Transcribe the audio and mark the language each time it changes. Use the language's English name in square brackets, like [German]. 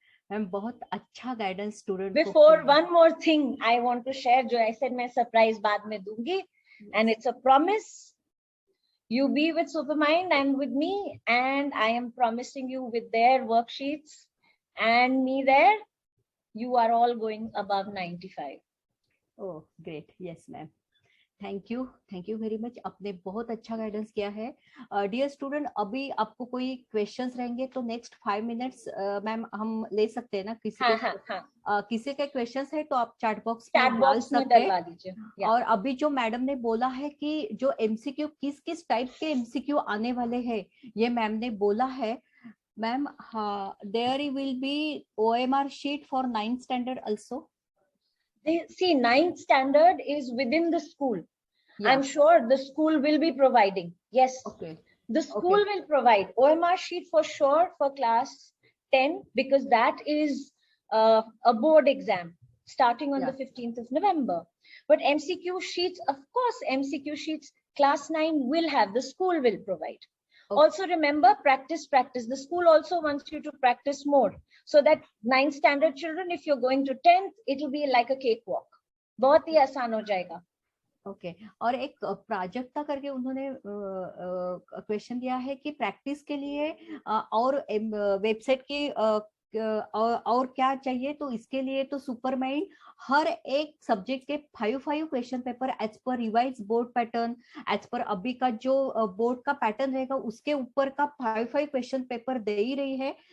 [Hindi] Ma'am बहुत अच्छा guidance student को [English] Before, [Hindi] किया है। [English] one more thing I want to share, [Hindi] जो [English] I said [Hindi] मैं surprise बाद में दूंगी, [English] and it's a promise. You be with Supermind and with me, and I am promising you with their worksheets and me there, you are all going above 95. [Hindi] Oh great, [English] yes ma'am, thank you very much, [Hindi] आपने बहुत अच्छा guidance किया है। [English] dear student, [Hindi] अभी आपको कोई questions रहेंगे तो नेक्स्ट 5 मिनट्स मैम हम ले सकते हैं ना, किसी के क्वेश्चंस है तो आप चैट बॉक्स में डाल सकते डलवा हैं। दीजिए। और अभी जो मैडम ने बोला है कि जो एमसीक्यू किस किस टाइप के एमसीक्यू आने वाले हैं, ये मैम ने बोला है। [English] Ma'am, there will be OMR sheet for 9th standard also. See, 9th standard is within the school. Yeah. I'm sure the school will be providing. Yes. Okay. The school will provide OMR sheet for sure for class 10, because that is a board exam starting on the 15th of November. But MCQ sheets, of course, MCQ sheets class 9 will have, the school will provide. Okay. Also remember, practice. The school also wants you to practice more, so that 9th standard children, if you're going to 10th, it will be like a cakewalk. [Hindi] बहुत ही आसान हो जाएगा। Okay और एक प्राजक्ता करके उन्होंने question दिया है कि प्रैक्टिस के लिए और वेबसाइट की और क्या चाहिए, तो इसके लिए तो सुपरमाइंड हर एक सब्जेक्ट के 5 question paper [English] as per revised board pattern, [Hindi] as per अभी का जो बोर्ड का पैटर्न रहेगा उसके ऊपर का 5 क्वेश्चन पेपर दे ही रही है।